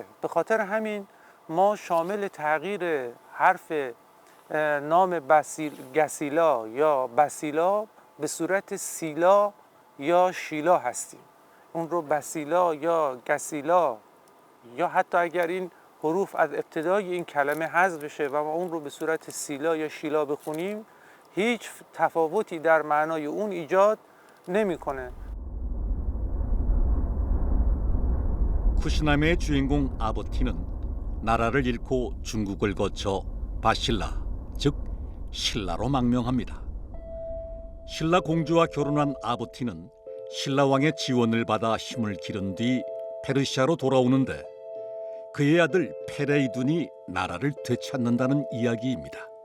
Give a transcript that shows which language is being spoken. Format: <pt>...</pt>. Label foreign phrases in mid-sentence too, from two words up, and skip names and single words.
<fa>به خاطر همین ما شامل تغییر حرف نام گسیلا یا بسیلا به صورت سیلا یا شیلا هستیم. اون رو بسیلا یا گسیلا یا حتی اگر این حروف از ابتدای این کلمه حذف بشه و ما اون رو به صورت سیلا یا شیلا بخونیم هیچ تفاوتی در معنای اون ایجاد نمیکنه.</fa> <ko>쿠시나메의 주인공 아버티는 나라를 잃고 중국을 거쳐 바실라, 즉 신라로 망명합니다. 신라 공주와 결혼한 아버티는 신라 왕의 지원을 받아 힘을 기른 뒤 페르시아로 돌아오는데 그의 아들 페레이둔이 나라를 되찾는다는 이야기입니다.</ko>